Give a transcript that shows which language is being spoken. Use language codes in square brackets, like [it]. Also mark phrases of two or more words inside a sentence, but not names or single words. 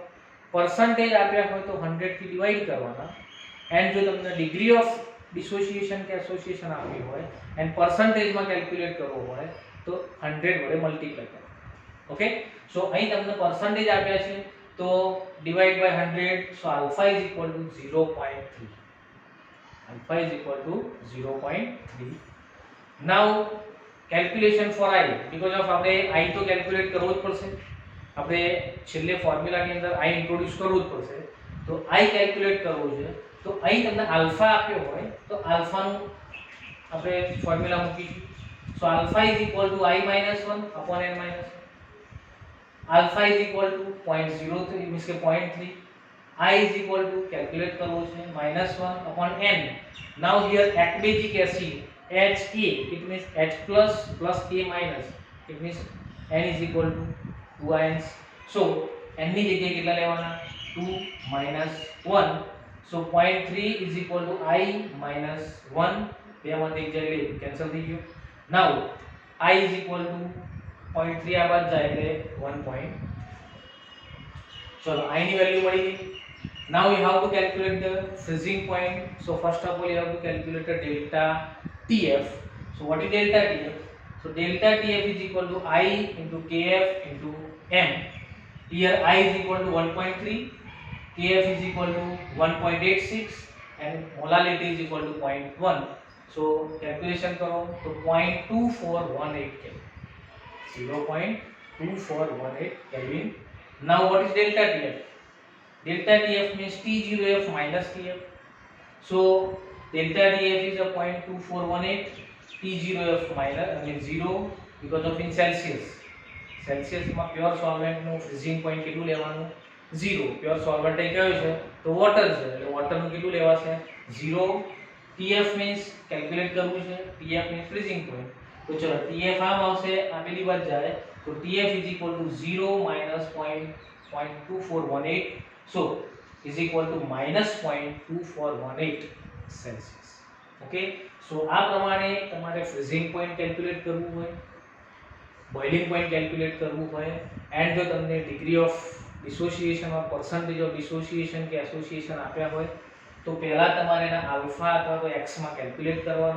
[gu] પરસન્ટેજ આપ્યા હોય તો 100 થી ડિવાઈડ કરવાના, એન્ડ જો તમને [en] degree of dissociation [gu] કે એસોસિએશન આપી હોય એન્ડ પરસન્ટેજમાં કેલ્ક્યુલેટ કરવો હોય તો 100 વડે મલ્ટીપ્લાય કરો. [en] okay, so [gu] અહીં તમને પરસન્ટેજ આપ્યા છે તો [en] divide by 100, so alpha is equal to 0.3. alpha is equal to 0.3. now calculation for I, because of [gu] આપણે I તો કેલ્ક્યુલેટ કરવો જ પડશે, આપણે છેલ્લે ફોર્મ્યુલાની અંદર I ઇન્ટ્રોડ્યુસ કરવું જ પડશે. તો I કેલ્ક્યુલેટ કરવું છે તો અહીં તમને આલ્ફા આપ્યો હોય તો આલ્ફાનું આપણે ફોર્મ્યુલા મૂકીશું. [en] so alpha is equal to I - 1 upon n - 1. alpha is equal to 0.03 means કે 0.3. I is equal to calculate [gu] કરવો છે [en] -1 upon n. now here aqueous acid Ha, it means H plus plus A minus, it means n is equal to 2 ions. so n [gu] ની જગ્યાએ કેટલા લેવાના [en] 2 minus 1, so 0.3 is equal to I minus 1. [gu] બેમાંથી એક જાય એટલે કેન્સલ થઈ ગયો. [en] now I is equal to 0.3 [gu] આ બાદ જાય એટલે [en] 1. [gu] ચલો I ની વેલ્યુ મળી ગઈ. [en] now you have to calculate the freezing point. so first of all you have to calculate the delta Tf. so what is delta Tf? so delta Tf is equal to I into Kf into m. here I is equal to 1.3, Kf is equal to 1.86 and molality is equal to 0.1. [hi] सो कैलकुलेशन करो तो 0.2418 केल्विन, 0.2418 Kelvin. [en] Now what is delta TF? Delta TF means T0F minus TF. So delta TF is a 0.2418, T0F minus I mean 0 because of in Celsius. [gu] Celsius માં [en] pure solvent [gu] નું [en] freezing point [gu] કેટલું લેવાનું 0. [en] pure solvent [gu] એ કયો છે તો વોટર છે એટલે વોટર નું કેટલું લેવાશે 0. [en] TF means [gu] કેલ્ક્યુલેટ કરવું છે, [en] TF means freezing point. [gu] તો ચલો TF આમ આવશે આ પેલી બાજુ જાય તો [en] TF is equal to 0 minus 0.2418, [gu] so is equal to minus 0.2418 સેલ્સિયસ. [en] okay, so [gu] આ પ્રમાણે તમારે [en] freezing point [gu] કેલ્ક્યુલેટ કરવું હોય, [en] boiling point [gu] કેલ્ક્યુલેટ કરવું હોય, એન્ડ જો તમને [en] degree of dissociation or percentage of dissociation [gu] કે એસોસિએશન આપ્યા હોય તો પહેલા તમારે એના આલ્ફા અથવા તો એક્સ માં કેલ્ક્યુલેટ કરવાનું.